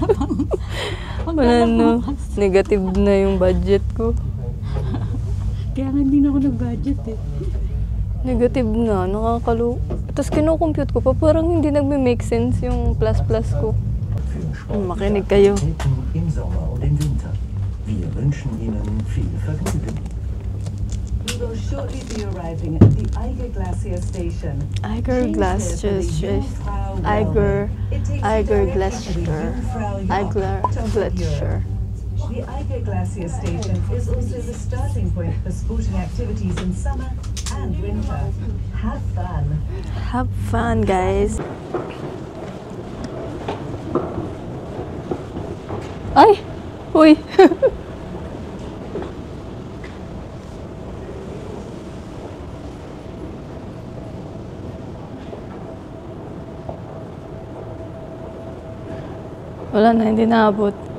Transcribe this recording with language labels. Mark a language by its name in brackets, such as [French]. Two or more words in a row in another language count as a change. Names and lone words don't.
[Filipino] Wala na. Negative na yung budget ko. Kaya nga hindi na ako nag-budget eh. Negative na. Tapos kinukompute ko pa. Parang hindi nagme-make sense yung plus-plus ko. Makinig kayo. [German] Im Sommer und im Winter. Wir wünschen Ihnen viel Vergnügen. [English] We will shortly be arriving at the Eiger Glacier Station. Eiger Glacier. Eiger Glacier. Eiger Glacier. The Eiger Glacier Station is also the starting point for sporting activities in summer and winter. Have fun. Have fun, guys. Ay! Uy! [Filipino] Wala na, hindi naabot.